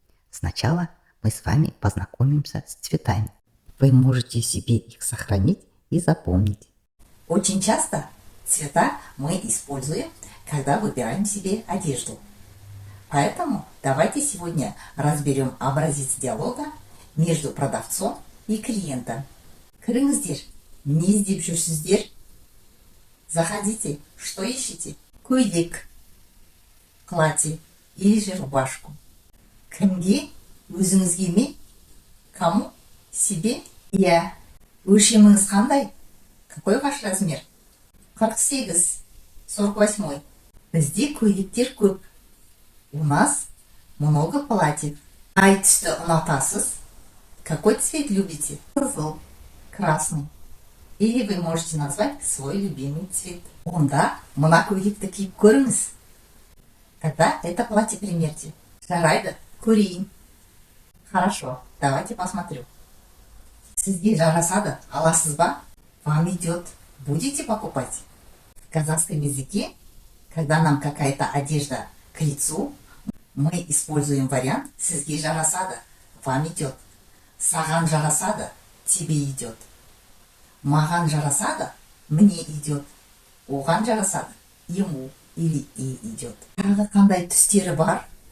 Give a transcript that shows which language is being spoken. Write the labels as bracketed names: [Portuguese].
[Russian] Сначала мы с вами познакомимся с цветами. Вы можете себе их сохранить и запомнить. Очень часто цвета мы используем, когда выбираем себе одежду. Поэтому давайте сегодня разберем образец диалога между продавцом и клиентом. [Kazakh] Кіріңіздер, не іздеп жүрсіздер? [Russian] Заходите, что ищете? [Kazakh] Көйлек, [Russian] платье или же рубашку. [Kazakh] Кімге? Өзіңізге ме? [Russian] Кому? Себе? [Kazakh] Иә. Өлшеміңіз қандай? [Russian] Какой ваш размер? 48, 48. [Kazakh] Бізде көйлектер көп. [Russian] У нас много платьев. [Kazakh] Ай түсті ұнатасыз? [Russian] Какой цвет любите? [Kazakh] Қызыл, красный. [Russian] Или вы можете назвать свой любимый цвет. [Kazakh] Онда мына көйлекті киіп көріңіз. [Russian] Тогда это платье примерьте. [Kazakh] Жарайды, көрейін. [Russian] Хорошо, давайте посмотрю. [Kazakh] Сізге жарасады, аласыз ба? [Russian] Вам идет. Будете покупать? В казахском языке, когда нам какая-то одежда к лицу, мы используем вариант [Kazakh] «сізге жарасады», [Russian] «вам идет». [Kazakh] «Саған жарасады», [Russian] «тебе идет». [Kazakh] «Маған жарасады», [Russian] «мне идет». [Kazakh] «Оған жарасады», [Russian] «ему» или «и идет». [Kazakh] Тағы қандай түстері бар?